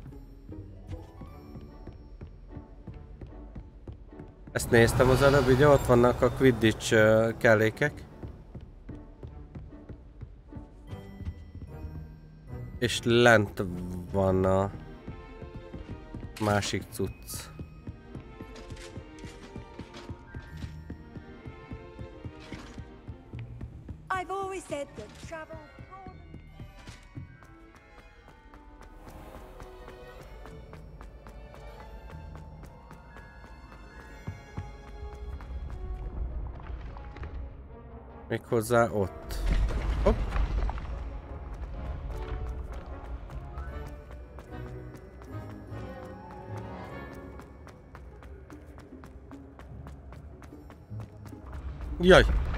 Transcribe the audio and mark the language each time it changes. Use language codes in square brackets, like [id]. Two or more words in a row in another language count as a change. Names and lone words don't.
[hu] Ezt néztem az előbb, ugye ott vannak a Quidditch kellékek. És lent van a másik cucc. [en] I've always said that travel. [hu] Méghozzá ott. Hopp. Jaj!